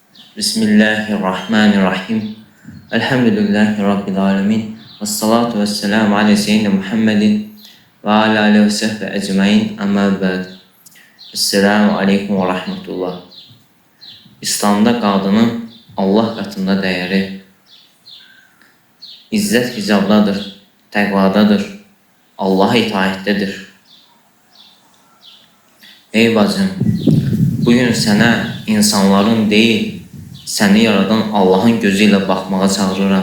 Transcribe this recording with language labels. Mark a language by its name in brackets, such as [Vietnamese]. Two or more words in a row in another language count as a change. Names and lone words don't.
[Arabic] بسم الله الرحمن الرحيم. الحمد لله رب العالمين. والصلاة والسلام على سيدنا محمد وعلى آله وصحبه أجمعين. أما بعد. السلام عليكم ورحمة الله. [Azerbaijani] İslamda qadının Allah qatında dəyəri izzət hicabdadır, təqvadadır, Allaha itaətdədir. Ey bacım, bugün sənə insanların deyil, səni yaradan Allahın gözü ilə baxmağa çağırıram.